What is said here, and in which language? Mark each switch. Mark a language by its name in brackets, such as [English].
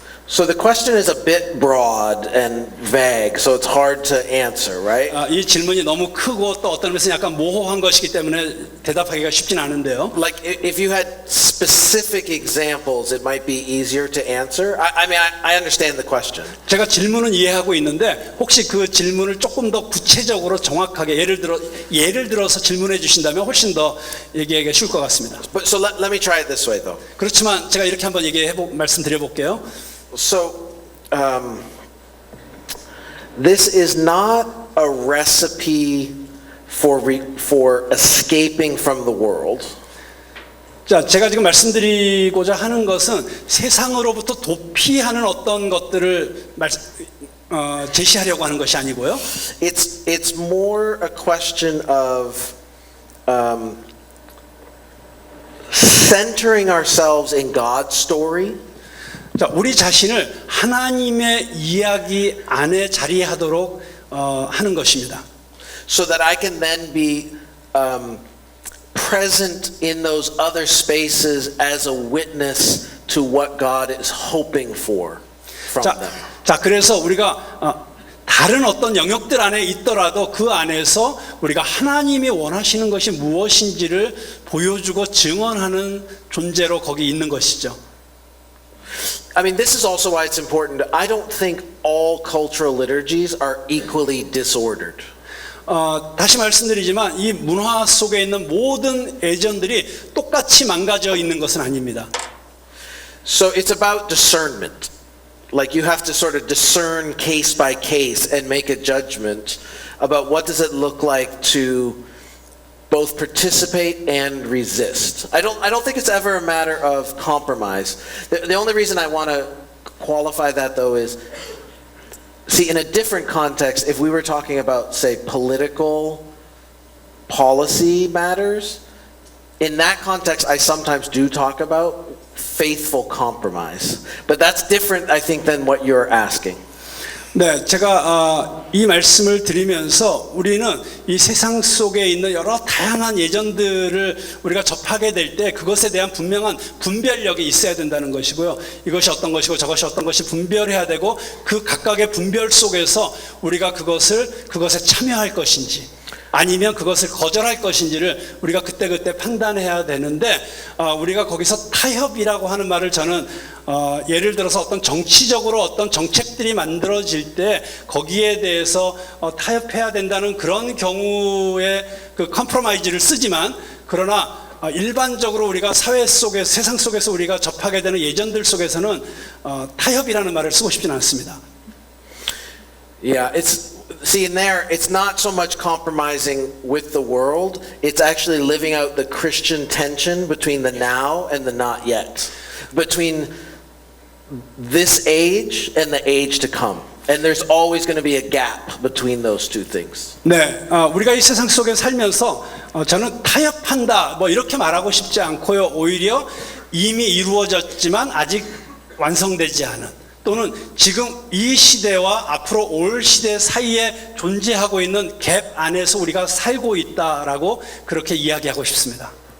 [English] So the question is a bit broad and vague, so it's hard to answer, right? [Korean] 이 질문이 너무 크고 또 어떤 면에서 약간 모호한 것이기 때문에 대답하기가 쉽진 않은데요. [English] Like if you had specific examples, it might be easier to answer. I mean, I understand the question. [Korean] 제가 질문은 이해하고 있는데 혹시 그 질문을 조금 더 구체적으로 정확하게 예를 들어서 질문해 주신다면 훨씬 더 얘기하기가 쉬울 것 같습니다. [English] But so let me try it this way, though. [Korean] 그렇지만 제가 이렇게 한번 말씀드려 볼게요. [English] So this is not a recipe for escaping from the world. [Korean] 자, 제가 지금 말씀드리고자 하는 것은 세상으로부터 도피하는 어떤 것들을 제시하려고 하는 것이 아니고요. [English] It's more a question of centering ourselves in God's story. [Korean] 자, 우리 자신을 하나님의 이야기 안에 자리하도록 하는 것입니다. [English] So that I can then be present in those other spaces as a witness to what God is hoping for from them. [Korean] 자, 그래서 우리가 다른 어떤 영역들 안에 있더라도 그 안에서 우리가 하나님이 원하시는 것이 무엇인지를 보여주고 증언하는 존재로 거기 있는 것이죠. [English] I mean, this is also why it's important. I don't think all cultural liturgies are equally disordered. [Korean] 다시 말씀드리지만 이 문화 속에 있는 모든 예전들이 똑같이 망가져 있는 것은 아닙니다. [English] So it's about discernment. Like you have to sort of discern case by case and make a judgment about what does it look like to both participate and resist. I don't think it's ever a matter of compromise. The only reason I want to qualify that though is, see, in a different context, if we were talking about, say, political policy matters, in that context, I sometimes do talk about faithful compromise. But that's different, I think, than what you're asking. [Korean] 네, 제가 이 말씀을 드리면서 우리는 이 세상 속에 있는 여러 다양한 예전들을 우리가 접하게 될 때 그것에 대한 분명한 분별력이 있어야 된다는 것이고요. 이것이 어떤 것이고 저것이 어떤 것이 분별해야 되고 그 각각의 분별 속에서 우리가 그것에 참여할 것인지 아니면 그것을 거절할 것인지를 우리가 그때그때 판단해야 되는데 우리가 거기서 타협이라고 하는 말을 저는 예를 들어서 어떤 정치적으로 어떤 정책들이 만들어질 때 거기에 대해서 타협해야 된다는 그런 경우에 그 컴프로마이즈를 쓰지만 그러나 일반적으로 우리가 사회 속에서 세상 속에서 우리가 접하게 되는 예전들 속에서는 타협이라는 말을 쓰고 싶지는 않습니다. [English] Yeah, see, in there, it's not so much compromising with the world, it's actually living out the Christian tension between the now and the not yet, between this age and the age to come. And there's always going to be a gap between those two things. [Korean] 네, 우리가 이 세상 속에 살면서 저는 타협한다 뭐 이렇게 말하고 싶지 않고요. 오히려 이미 이루어졌지만 아직 완성되지 않은 또는 지금 이 시대와 앞으로 올 시대 사이에 존재하고 있는 갭 안에서 우리가 살고 있다라고 그렇게 이야기하고 싶습니다.